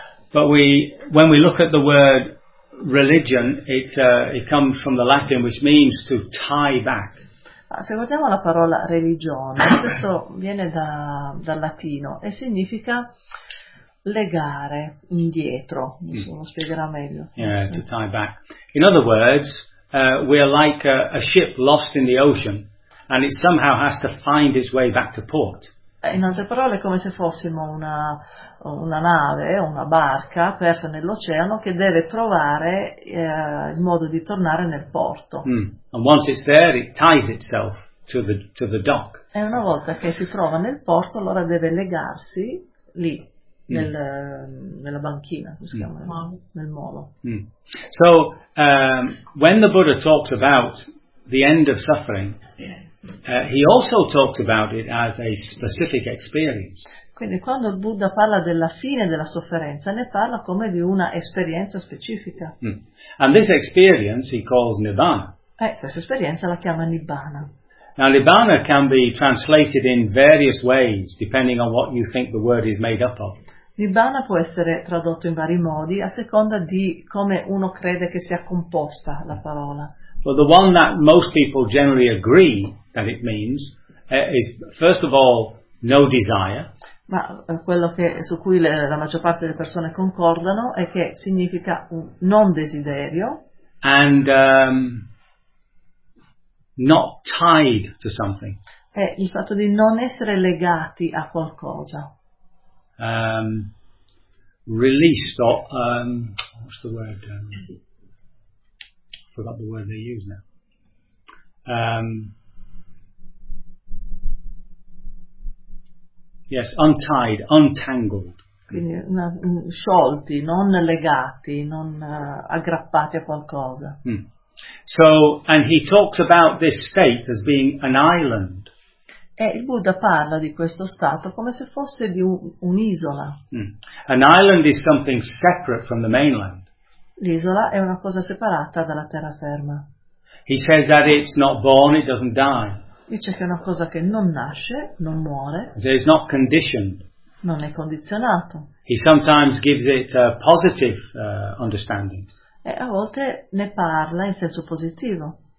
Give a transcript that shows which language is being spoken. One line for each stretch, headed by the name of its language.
English: But when we look at the word religion, it comes from the Latin, which means to tie back.
Italian: Se guardiamo la parola religione, questo viene dal latino e significa legare indietro, lo spiegherà meglio.
English: Yeah, to tie back. In other words, we are like a ship lost in the ocean and it somehow has to find its way back to port.
Italian: In altre parole è come se fossimo una nave, una barca persa nell'oceano che deve trovare il modo di tornare nel porto. Mm.
English: And once it's there, it ties itself to the dock.
Italian: E una volta che si trova nel porto, allora deve legarsi lì, nella banchina, nel molo. Mm.
English: So, when the Buddha talks about the end of suffering, he also talked about it as a specific experience.
Italian: Quindi quando il Buddha parla della fine della sofferenza, ne parla come di una esperienza specifica.
English: Mm. And this experience he calls Nibbana.
Italian: Questa esperienza la chiama Nibbana.
English: Now Nibbana can be translated in various ways, depending on what you think the word is made up of.
Italian: Nibbana può essere tradotto in vari modi, a seconda di come uno crede che sia composta la parola.
English: But the one that most people generally agree that it means is, first of all, no desire.
Italian: Ma quello che, su cui la maggior parte delle persone concordano è che significa un non desiderio.
English: And not tied to something.
Italian: È il fatto di non essere legati a qualcosa.
English: Released or what's the word? Forgot the word they use now. Yes, untied, untangled.
Italian: Quindi sciolti, non legati, non aggrappati a qualcosa. Mm.
English: So, and he talks about this state as being an island.
Italian: E il Buddha parla di questo stato come se fosse di un'isola. Mm.
English: An island is something separate from the mainland.
Italian: L'isola è una cosa separata dalla terraferma.
English: He says that it's not born, it doesn't die.
Italian: Dice che è una cosa che non nasce, non muore.
English: So it's not conditioned.
Italian: Non è condizionato.
English: He sometimes gives it positive understandings.
Italian: E a volte ne parla in senso positivo.